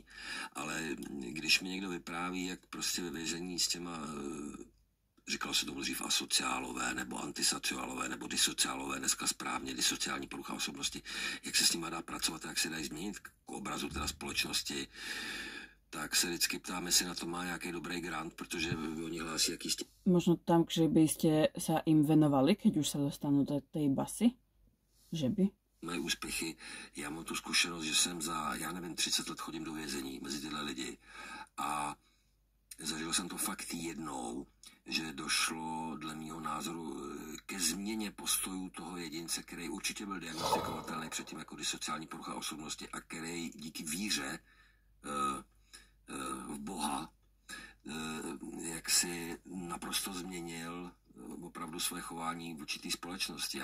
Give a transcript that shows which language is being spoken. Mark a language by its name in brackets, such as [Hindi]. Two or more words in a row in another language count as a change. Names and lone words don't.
[Czech] Ale když mi někdo vypráví, jak prostě ve vězení s těma, říkalo se tomu dřív asociálové, nebo antisociálové, nebo disociálové, dneska správně disociální porucha osobnosti, jak se s nima dá pracovat, jak se dají změnit k obrazu teda společnosti, tak se vždycky ptám, jestli na to má nějaký dobrý grant, protože oni hlásí jaký [Slovak] Možno tam, že by ste sa im venovali, keď už sa dostanú do tej basy? Že by? [Czech] Moje úspěchy, já mám tu zkušenost, že jsem 30 let chodím do vězení mezi tyhle lidi a zažil jsem to fakt jednou, že došlo dle mýho názoru ke změně postojů toho jedince, který určitě byl diagnostikovatelný předtím jako disociální porucha osobnosti a který díky víře v Boha jak si naprosto změnil opravdu své chování v určitý společnosti.